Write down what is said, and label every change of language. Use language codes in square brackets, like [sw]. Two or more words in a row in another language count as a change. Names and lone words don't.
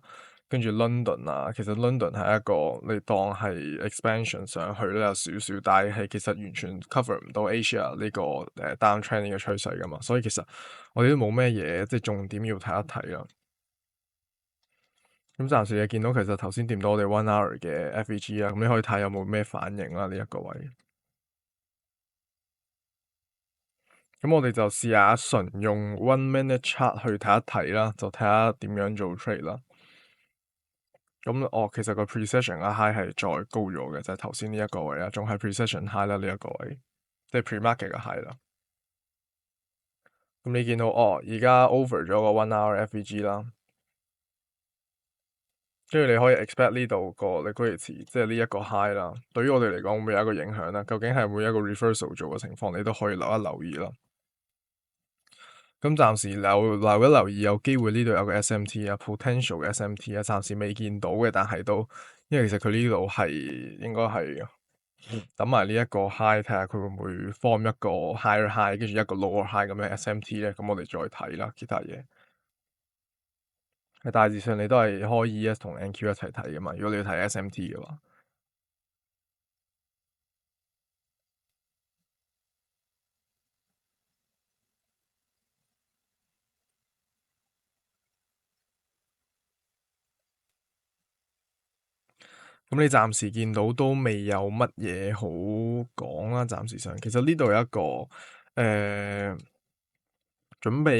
[yue] 跟住 London 啊，其實 London 係一個你當係 expansion 上去咧有少少，但係其實完全 cover 唔到 Asia 呢個downtrend 呢個趨勢噶嘛，所以其實我哋都冇咩嘢即係重點要睇一睇啦。咁暫時你見到其實頭先掂到我哋 [en] one hour [yue] 嘅 FEG 啦，咁你可以睇有冇咩反應啦呢一個位。咁我哋就試下純用 [en] one minute chart [yue] 去睇一睇啦，就睇下點樣做 trade 啦。咁其實個 precession 嘅 high 係再高咗嘅，就係頭先呢一個位啦，仲係 [en] precession high [yue] 啦呢一個位，即係 pre-market 嘅 high 啦。咁你見到而家 over 咗個 [en] one hour FVG [yue] 啦， 跟住你可以 expect 呢度個 liquidity，即係呢一個 high 啦。對於我哋嚟講，會唔會有一個影響咧？究竟係會一個 reversal 做嘅情況，你都可以留意啦。咁暫時留意，有機會呢度有個 SMT 啊，potential 嘅 SMT 啊，暫時未見到嘅，但係都因為其實佢呢度係應該係等埋呢一個 high，睇下佢會唔會 form 一個 [en] higher high， [yue] 跟住一個 [en] lower high [yue] 咁樣 SMT 咧，咁我哋再睇啦，其他嘢。係大致上你都係開 ES 同 NQ 一齊睇噶嘛，如果你要睇 SMT 嘅話。咁你暫時見到都未有乜嘢好講啦，暫時上其實呢度有一個準備